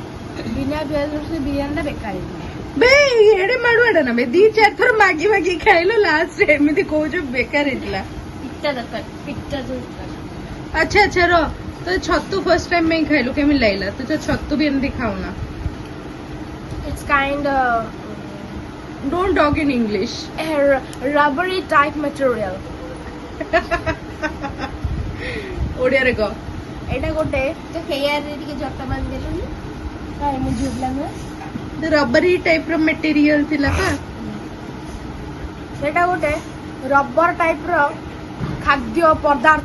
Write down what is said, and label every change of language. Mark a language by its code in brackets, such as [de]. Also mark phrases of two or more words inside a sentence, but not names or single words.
[or] ବିନା ପିଆଜ ରସୁଣ ବିରିୟାନୀଟା ବେକାର ହେଇଥିଲା। ବେ ଏଡେ ମାଡୁଆଟା ନା ବେ, 2-4 ଥର ମାଗି ମାଗି ଖାଇଲ, ଲାଷ୍ଟ ରେ ଏମିତି କହୁଛ ବେକାର ହେଇଥିଲା। ପିଠା ଦରକାର, ପିଠା ଦରକାର। ଆଚ୍ଛା ଆଚ୍ଛା ର ତ ଛତୁ [en] first time [or] ପାଇଁ ଖାଇଲୁ, କେମିତି ଲାଗିଲା? ତୁ ତ ଛତୁ ବି ଏମିତି ଖାଉନା। [en] It's kind of Don't talk in English. rubbery type material. [or] ଓଡିଆରେ କହ। ଏଇଟା ଗୋଟେ ତ ହେୟାରରେ ଟିକେ ଜଟ ବାନ୍ଧିଦେଲୁନି। କାଇଁ ମୁଁ ଝିଅ ପିଲା ନୁହେଁ? [en] rubbery type [or] ର ମେଟେରିଆଲ ଥିଲା ପା। ସେଇଟା ଗୋଟେ [en] rubber type [or] ର ଖାଦ୍ୟ ପଦାର୍ଥ